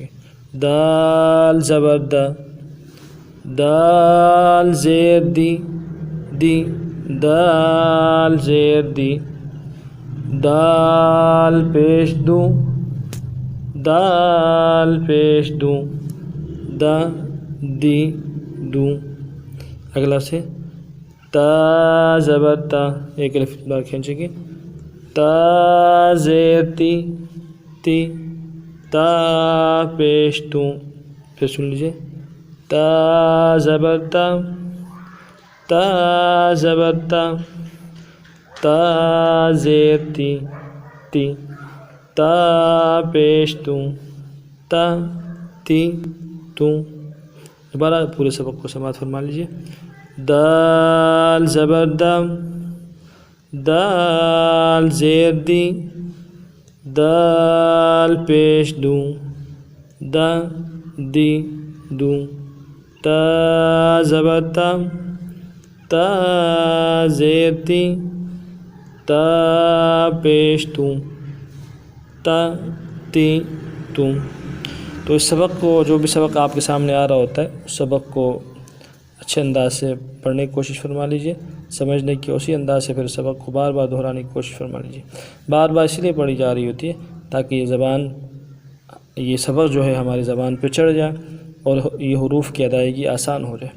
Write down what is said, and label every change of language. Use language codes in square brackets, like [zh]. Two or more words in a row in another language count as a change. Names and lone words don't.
[ur] دال زبر دا، دال زیر دی، دی، دال زیر دی، دال پیش دو، دال پیش دو، دا دی دو۔ اگلا سے تا زبر تا، ایک الف بار کھینچیں گے۔ تا زیر تی، تی، تا پیش تو، پھر سن لیجیے۔ تا زبر تا، تا زبر تا، تا زیر تی، تی، تا پیش تو، تا تی تو۔ دوبارہ پورے سبق کو سماعت فرما لیجیے۔ دال زبر دا، دال زیر دی، دال پیش دو، دا دی دو۔ تا زبر تا، تا زیر تی، تا پیش تو، تا تی تو۔ تو اس سبق کو، جو بھی سبق آپ کے سامنے آ رہا ہوتا ہے، اس سبق کو اچھے انداز سے پڑھنے کی کوشش فرما لیجیے، سمجھنے کی اسی انداز سے پھر سبق کو بار بار دہرانے کی کوشش فرما لیجیے۔ بار بار اس لیے پڑھی جا رہی ہوتی ہے تاکہ یہ زبان، یہ سبق جو ہے ہماری زبان پہ چڑھ جائے اور یہ حروف کی ادائیگی آسان ہو جائے۔